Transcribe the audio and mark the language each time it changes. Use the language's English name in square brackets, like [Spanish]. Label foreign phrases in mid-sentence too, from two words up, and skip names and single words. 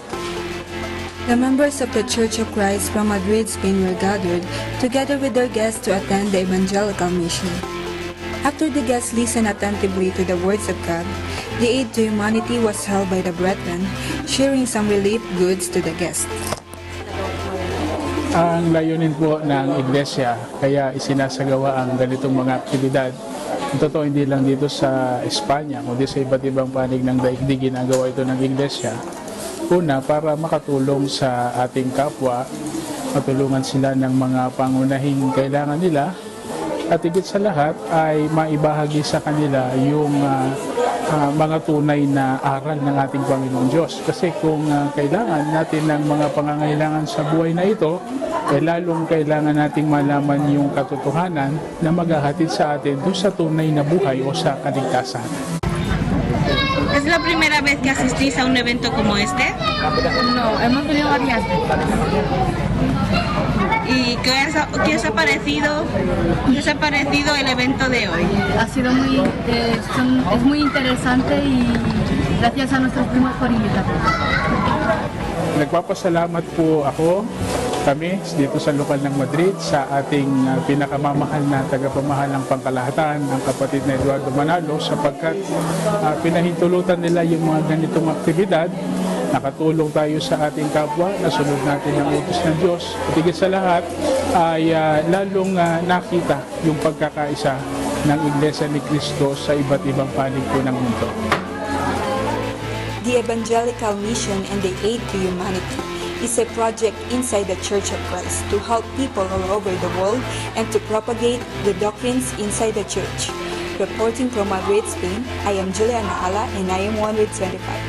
[English] The members of the Church of Christ from Madrid, Spain were gathered together with their guests to attend the evangelical mission. After the guests listened attentively to the words of God, the Aid to Humanity was held by the brethren, sharing some relief goods to the guests. [Filipino] Ang layunin po ng Iglesia, kaya isinasagawa ang ganitong mga aktibidad. Totoo, hindi lang dito sa Espanya, kundi sa iba't ibang panig ng daigdig ginagawa ito ng Iglesia. Una, para makatulong sa ating kapwa, matulungan sila ng mga pangunahing kailangan nila, at higit sa lahat ay maibahagi sa kanila yung mga tunay na aral ng ating Panginoong Diyos. Kasi kung kailangan natin ng mga pangangailangan sa buhay na ito, lalong kailangan nating malaman yung katotohanan na maghahatid sa atin doon sa tunay na buhay o sa kaligtasan. [Spanish] ¿Es la primera vez que asistís a un evento como este? No, hemos venido varias veces. ¿Y qué os ha parecido el evento de hoy? Ha sido es muy interesante y gracias a nuestros primos por invitarnos. [Filipino] Nagpapasalamat po kami dito sa lokal ng Madrid sa ating pinakamamahal na tagapamahalang pangkalahatan, ang kapatid na Eduardo Manalo, sapagkat pinahintulutan nila yung mga ganitong aktibidad. Nakatulong tayo sa ating kapwa, nasunod natin ang utos ng Diyos. At higit sa lahat ay lalong nakita yung pagkakaisa ng Iglesia ni Cristo sa iba't ibang panig po ng mundo. [English] The Evangelical Mission and the Aid to Humanity is a project inside the Church of Christ to help people all over the world and to propagate the doctrines inside the church. Reporting from Madrid, Spain, I am Juliana Ala and I am 1 with 25.